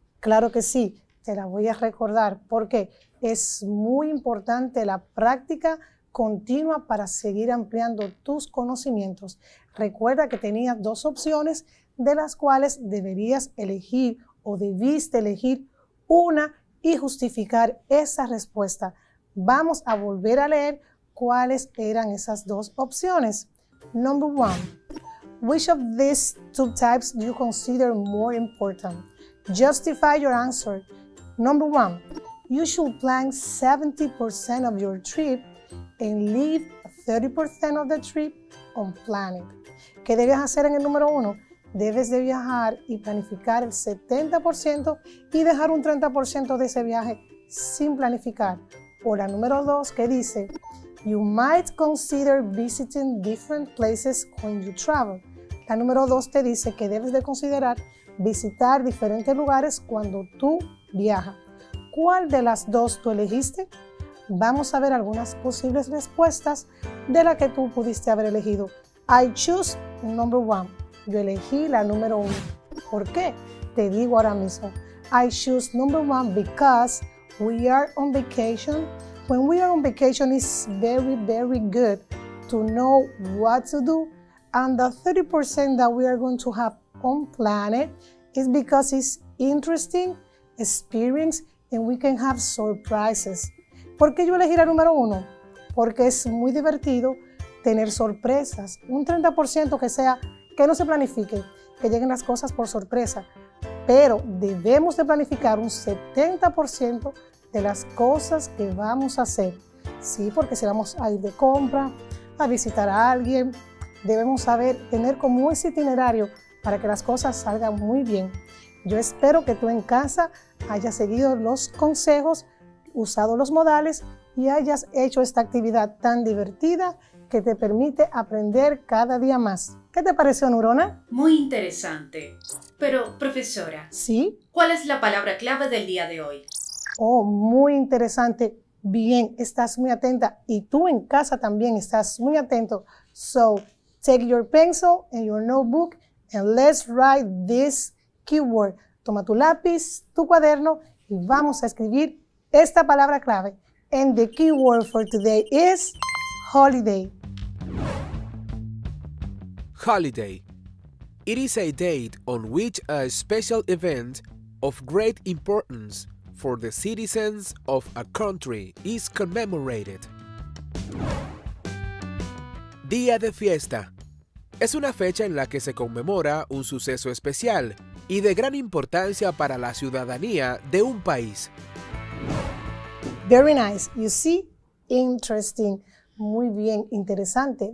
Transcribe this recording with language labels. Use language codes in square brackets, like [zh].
[es] Claro que sí, te la voy a recordar porque es muy importante la práctica continua para seguir ampliando tus conocimientos. Recuerda que tenías 2 opciones de las cuales deberías elegir o debiste elegir una y justificar esa respuesta. Vamos a volver a leer cuáles eran esas 2 opciones. [en] Number 1. Which of these 2 types do you consider more important? Justify your answer. Number 1. You should plan 70% of your trip and leave 30% of the trip unplanned. [es] ¿Qué debes hacer en el número 1? Debes de viajar y planificar el 70% y dejar un 30% de ese viaje sin planificar. O la número 2 que dice, [en] you might consider visiting different places when you travel. [es] La número 2 te dice que debes de considerar visitar diferentes lugares cuando tú viajas. ¿Cuál de las 2 tú elegiste? Vamos a ver algunas posibles respuestas de la que tú pudiste haber elegido. [en] I choose number 1. [es] Yo elegí la número 1. ¿Por qué? Te digo ahora mismo. [en] I choose number 1 because we are on vacation. When we are on vacation, it's very, very good to know what to do. And the 30% that we are going to have unplanned is because it's interesting, experience, and we can have surprises. [es] ¿Por qué yo elegí la número 1? Porque es muy divertido tener sorpresas. Un 30% que no se planifique, que lleguen las cosas por sorpresa. Pero debemos de planificar un 70% de las cosas que vamos a hacer. Sí, porque si vamos a ir de compra, a visitar a alguien, debemos tener como ese itinerario para que las cosas salgan muy bien. Yo espero que tú en casa hayas seguido los consejos, usado los modales y hayas hecho esta actividad tan divertida que te permite aprender cada día más. ¿Qué te pareció, Neurona? Muy interesante. Pero, profesora, ¿sí? ¿Cuál es la palabra clave del día de hoy? Oh, muy interesante. Bien, estás muy atenta y tú en casa también estás muy atento. [en] So, take your pencil and your notebook and let's write this keyword. [es] Toma tu lápiz, tu cuaderno y vamos a escribir esta palabra clave. [en] And the keyword for today is holiday. Holiday. It is a date on which a special event of great importance for the citizens of a country is commemorated. [es] Día de fiesta. Es una fecha en la que se conmemora un suceso especial y de gran importancia para la ciudadanía de un país. [en] Very nice. You see? Interesting. [es] Muy bien, interesante.